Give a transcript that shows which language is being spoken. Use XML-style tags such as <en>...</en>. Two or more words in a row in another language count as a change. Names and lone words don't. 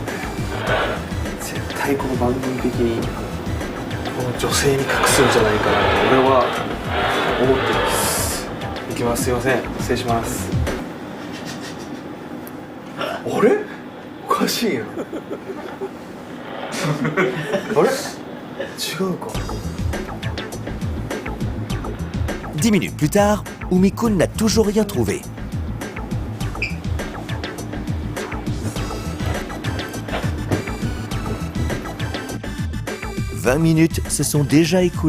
<ja>絶対この番組的にこの女性に隠すんじゃないかなと俺は思ってます。行きます。すいません、失礼します。あれおかしいな。あれ違うか。</ja> <fr>10 minutes plus tard, Umi-kun n'a toujours rien trouvé. « 20 minutes se sont déjà écoulées.</fr>